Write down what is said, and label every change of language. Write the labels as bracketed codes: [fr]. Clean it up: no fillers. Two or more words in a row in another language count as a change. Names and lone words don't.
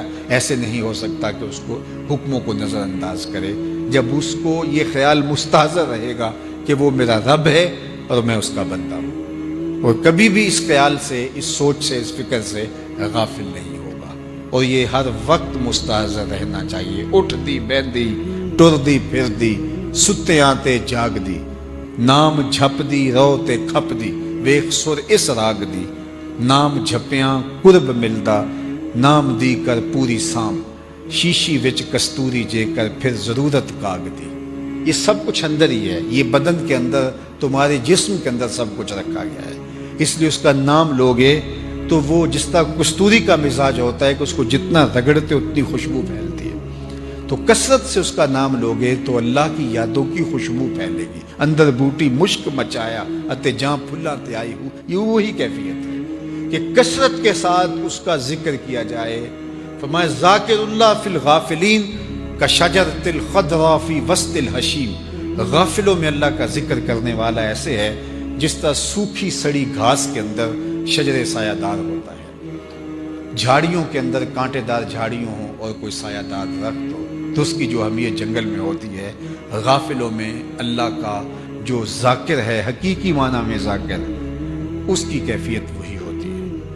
[ur] ایسے نہیں ہو سکتا کہ اس کو حکموں کو نظر انداز کرے، جب اس کو یہ خیال مستحضر رہے گا کہ وہ میرا رب ہے اور میں اس کا بندہ ہوں، اور کبھی بھی اس خیال سے، اس سوچ سے، اس فکر سے غافل نہیں ہوگا، اور یہ ہر وقت مستحضر رہنا چاہیے۔ [pa] اٹھ دی بیندی ٹر دی پھر دی، ستے آتے جاگ دی، نام جھپ دی رو تے کھپ دی، ویخ سر اس راگ دی، نام جھپیاں قرب ملدا، نام دی کر پوری سام، شیشی وچ کستوری جے کر پھر ضرورت کاگ دی۔ [ur] یہ سب کچھ اندر ہی ہے، یہ بدن کے اندر، تمہارے جسم کے اندر سب کچھ رکھا گیا ہے، اس لیے اس کا نام لوگے تو وہ جس طرح کستوری کا مزاج ہوتا ہے کہ اس کو جتنا رگڑتے اتنی خوشبو پھیلتی ہے، تو کثرت سے اس کا نام لوگے تو اللہ کی یادوں کی خوشبو پھیلے گی۔ [pa] اندر بوٹی مشک مچایا اتے جہاں پھلا تے آئی ہوں، [ur] یہ وہی کیفیت ہے کہ کثرت کے ساتھ اس کا ذکر کیا جائے۔ فرمایا [ar] ذاکر اللہ فی الغافلین کشجرۃ الخضراء فی وسط الحشیم، [ur] غافلوں میں اللہ کا ذکر کرنے والا ایسے ہے جس طرح سوکھی سڑی گھاس کے اندر شجر سایہ دار ہوتا ہے، جھاڑیوں کے اندر کانٹے دار جھاڑیوں ہوں اور کوئی سایہ دار درخت ہو تو اس کی جو اہمیت جنگل میں ہوتی ہے، غافلوں میں اللہ کا جو ذاکر ہے، حقیقی معنی میں ذاکر، اس کی کیفیت وہی ہوتی ہے۔